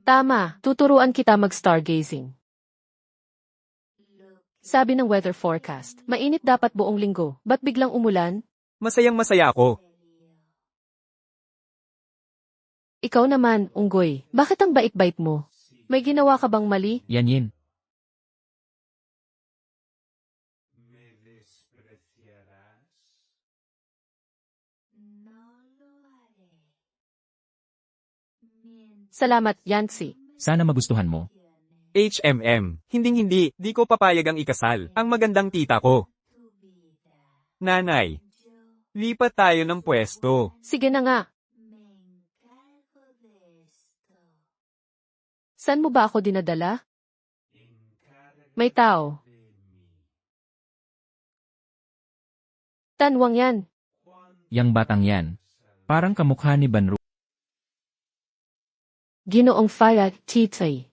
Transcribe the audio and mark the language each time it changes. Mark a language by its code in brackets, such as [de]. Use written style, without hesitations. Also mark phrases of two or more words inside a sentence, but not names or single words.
[tl] Tama, tuturuan kita mag-stargazing. Sabi ng [en] weather forecast, [tl] mainit dapat buong linggo. Ba't biglang umulan? Masayang masaya ako. Ikaw naman, unggoy. Bakit ang bait-bait mo? May ginawa ka bang mali? Yan yin. [es] Me despreciarás. No lo haré. Mientras [tl] Salamat, Yancy. Sana magustuhan mo. HMM, hinding-hindi, di ko papayag ang ikasal. Ang magandang tita ko. [es] tu vida, [tl] Nanay, [es] yo [tl] lipat tayo ng pwesto. Sige na nga. [es] me encargo de esto. [tl] Saan mo ba ako dinadala? May tao. Tanwang yan. Yang batang yan. Parang kamukha ni Banru. Ginoong Fayad, Titay.